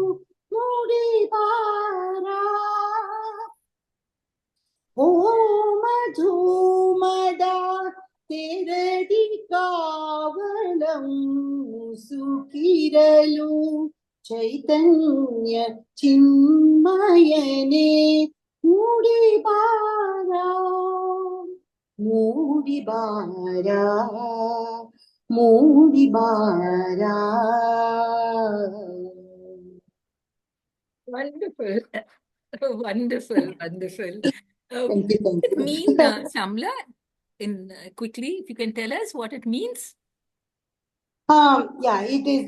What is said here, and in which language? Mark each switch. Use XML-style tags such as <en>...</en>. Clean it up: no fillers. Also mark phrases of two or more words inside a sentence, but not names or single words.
<kn>ಮುಡಿಬಾರ ಓಮ ಧೂಮದ ತೆರದಿ ಕಾವಲಂ ಸುಖಿರಲು ಚೈತನ್ಯ ಚಿನ್ಮಯನೇ ಮೂಡಿಬಾರ ಮೂಡಿಬಾರ ಮೂಡಿಬಾರ.</kn> <en>Wonderful. Wonderful, wonderful. Thank you, thank What does it you. mean, Shamla? Quickly, if you can tell us what it means. Yeah, it is.</en>